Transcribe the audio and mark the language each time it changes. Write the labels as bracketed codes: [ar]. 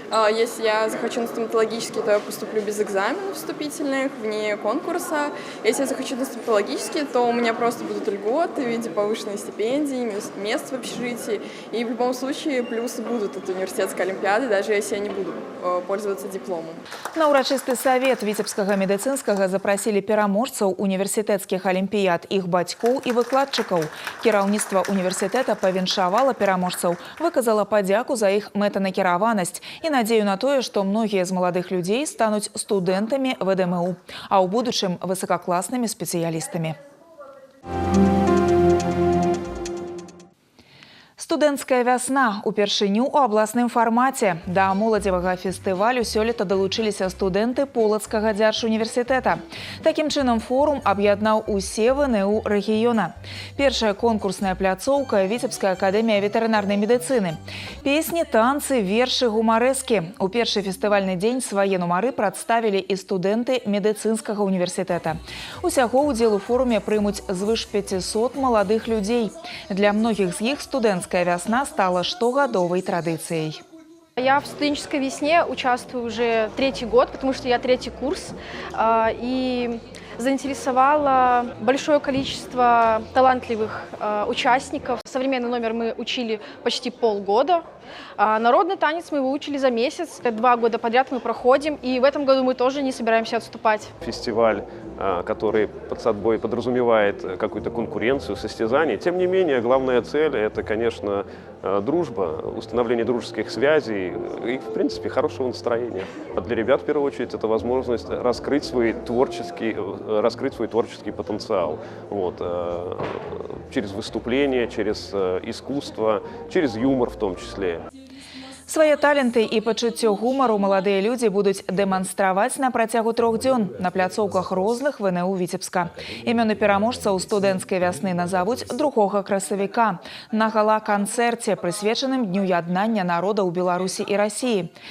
[ru] Если я захочу на стоматологический, то я поступлю без экзаменов вступительных, вне конкурса. Если я захочу на стоматологический, то у меня просто будут льготы в виде повышенной стипендии, мест в общежитии. И в любом случае плюсы будут от университетской олимпиады, даже если я не буду пользоваться дипломом. [be] На урачысты савет Віцебскага медыцынскага запрасілі пераможцаў універсітэцкіх алімпіяд, іх бацькоў і выкладчыкаў. Кіраўніцтва універсітэта павіншавала пераможцаў, выказала падзяку за іх мэтанакіраванасць і надзею надзею на тое, што многія з маладых людзей стануць студэнтамі ВДМУ, а ў будучым высокакласнымі спецыялістамі. Студэнцкая вясна упершыню ў абласным фармаце. Да моладзевага фестывалю сёлета далучыліся студэнты Полацкага дзяржуніверсітэта. Такім чынам форум аб'яднаў усе ВНУ рэгіёна. Першая конкурсная пляцоўка – Віцебская акадэмія ветэрынарнай медыцыны. Песні, танцы, вершы, гумарэскі. У першы фестывальны дзень свае нумары прадставілі і студэнты медыцынскага універсітэта. Усяго ўдзел у форуме прымуць звыш 500 маладых людзей. Для многіх з іх студэнцкая [ru] весна стала штогадовой традицией. Я в студенческой весне участвую уже 3-й год, потому что я 3-й курс. И заинтересовало большое количество талантливых участников. Современный номер мы учили почти полгода. А народный танец мы выучили за месяц. 2 года подряд мы проходим. И в этом году мы тоже не собираемся отступать. Фестиваль, который под собой подразумевает какую-то конкуренцию, состязание. Тем не менее, главная цель – это, конечно, дружба, установление дружеских связей и, в принципе, хорошего настроения. А для ребят, в первую очередь, это возможность раскрыть свой творческий потенциал. Вот, через выступление, через искусство, через юмор в том числе. [be] Свае таленты і пачуццё гумару маладыя людзі будуць дэманстраваць на працягу 3 дзён на пляцоўках розных ВНУ Віцебска. Імёны пераможцаў студэнцкай вясны назавуць 2 красавіка на гала-канцэрце, прысвечаным Дню яднання народаў Беларусі і Расіі.